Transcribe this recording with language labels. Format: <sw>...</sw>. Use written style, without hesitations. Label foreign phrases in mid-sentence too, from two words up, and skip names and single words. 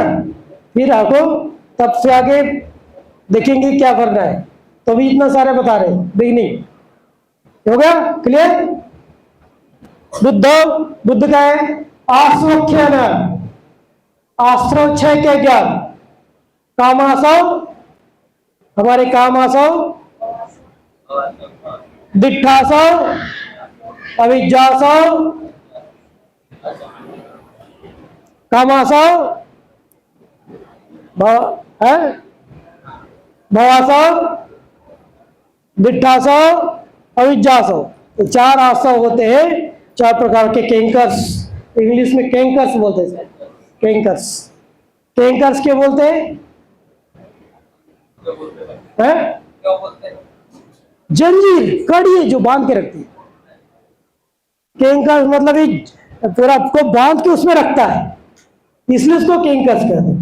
<hi>फिर आपको तब से आगे देखेंगे क्या करना है। तो भी इतना सारे बता रहे हैं, बिगनिंग हो गया क्लियर? बुद्ध का है आश्वख्यान, आश्रोक्षय के ज्ञान, कामासव, हमारे कामासव,</hi> <pi>दिट्ठासव, अविज्जासव, कामासव, भवासव, दिट्ठासव, अविज्जासव।</pi> <hi>तो 4 आसव होते हैं, 4 प्रकार के कैंकर्स, इंग्लिश में कैंकर्स बोलते हैं। कैंकर्स, कैंकर्स क्या बोलते हैं? क्या बोलते हैं? जंजीर, कड़ी जो बांध के रखती है। कैंकर्स मतलब ये पूरा को बांध के उसमें रखता है, इसलिए उसको कैंकर्स कहते हैं।</hi>